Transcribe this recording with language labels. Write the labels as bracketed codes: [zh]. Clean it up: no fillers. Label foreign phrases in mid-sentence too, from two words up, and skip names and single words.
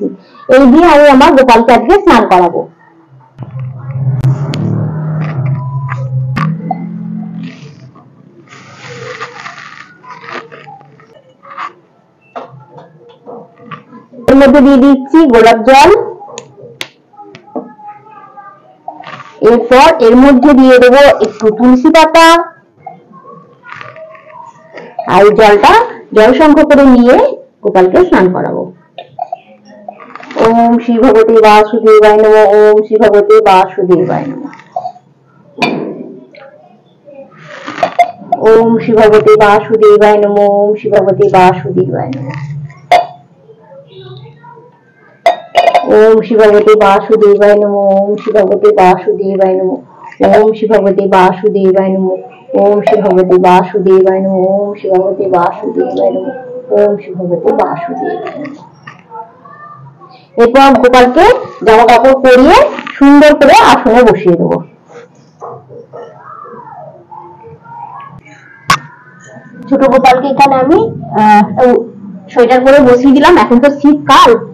[bn] এই দিয়ে আমি আমার গোপালকে আজকে স্নান করাবো। এর মধ্যে দিয়ে দিচ্ছি গোলাপ জল, এরপর এর মধ্যে দিয়ে দেবো একটু তুলসী পাতা, আর জলটা জল সংখ্যা করে নিয়ে গোপালকে স্নান করাবো। [sa] ওম শ্রী ভগবতে বাসুদেবায় নমঃ। ওম শ্রী ভগবতে বাসুদেবায় নমঃ। ওম শ্রী ভগবতে বাসুদেবায় নমঃ। ওম শ্রী ভগবতে বাসুদেবায় নমঃ। ওম শ্রী ভগবতে বাসুদেবায় নমঃ। ওম শ্রী ভগবতে বাসুদেবায় নমঃ। ওম শ্রী ভগবতে বাসুদেবায় নমঃ। ওম শ্রী ভগবতে বাসুদেবায় নমঃ। ওম শ্রী ভগবতে বাসুদেবায় নমঃ। ওম শ্রী ভগবতে বাসুদেবায় নমঃ। [bn] এরপর গোপালকে জামা কাপড় পরিয়ে সুন্দর করে আসনে বসিয়ে দেবো। ছোট গোপালকে এখানে আমি সোয়েটার করে বসিয়ে দিলাম, এখন তো শীতকাল।